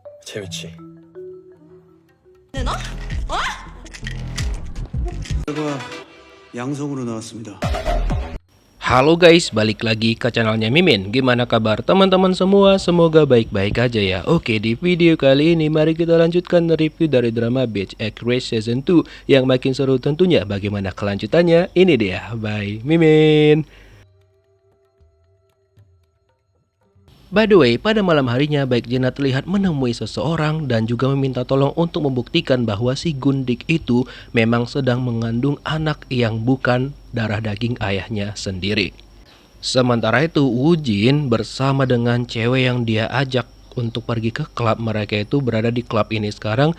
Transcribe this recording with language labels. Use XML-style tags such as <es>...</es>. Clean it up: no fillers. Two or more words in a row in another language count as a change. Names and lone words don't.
<ko>재밌지? 너? 어? 결과 양성으로 나왔습니다.</ko> <id>Halo guys, balik lagi ke channelnya Mimin. Gimana kabar teman-teman semua? Semoga baik-baik aja ya. Oke, di video kali ini mari kita lanjutkan review dari drama Beach Egg Race Season 2 yang makin seru tentunya. Bagaimana kelanjutannya? Ini dia, by Mimin.</id> <en>By the way,</en> <id>pada malam harinya Baek Jena terlihat menemui seseorang dan juga meminta tolong untuk membuktikan bahwa si Gundik itu memang sedang mengandung anak yang bukan darah daging ayahnya sendiri. Sementara itu Woojin bersama dengan cewek yang dia ajak untuk pergi ke klub, mereka itu berada di klub ini sekarang.</id>